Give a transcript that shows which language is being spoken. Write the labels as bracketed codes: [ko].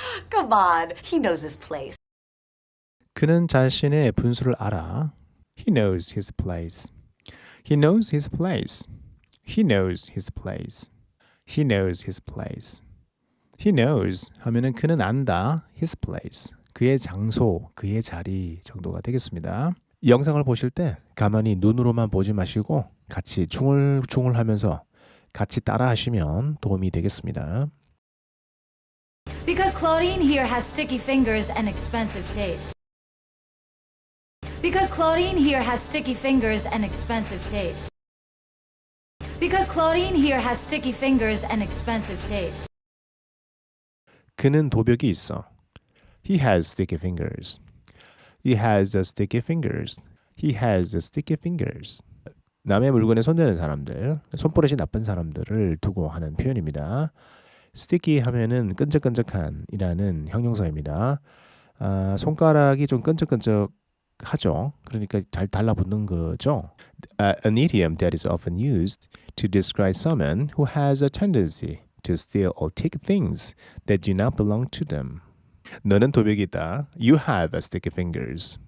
[en] Come on, he knows his place. [ko] 그는 자신의 분수를 알아. [en] He knows his place. He knows his place. He knows his place. He knows his place. He knows [ko] 하면은 그는 안다. [en] His place. [ko] 그의 장소, 그의 자리 정도가 되겠습니다. 이 영상을 보실 때 가만히 눈으로만 보지 마시고 같이 중얼중얼 하면서 같이 따라 하시면 도움이 되겠습니다. [en] Because Claudine here has sticky fingers and expensive taste. Because Claudine here has sticky fingers and expensive taste. Because Claudine here has sticky fingers and expensive taste. [ko] 그는 도벽이 있어. [en] He has sticky fingers. He has sticky fingers. He has sticky fingers. [ko] 남의 물건에 손대는 사람들, 손버릇이 나쁜 사람들을 두고 하는 표현입니다. sticky 하면은 끈적끈적한이라는 형용사입니다. 손가락이 좀 끈적끈적하죠. 그러니까 잘 달라붙는 거죠. [en] An idiom that is often used to describe someone who has a tendency to steal or take things that do not belong to them. [ko] 너는 도벽이 있다. [en] You have sticky fingers.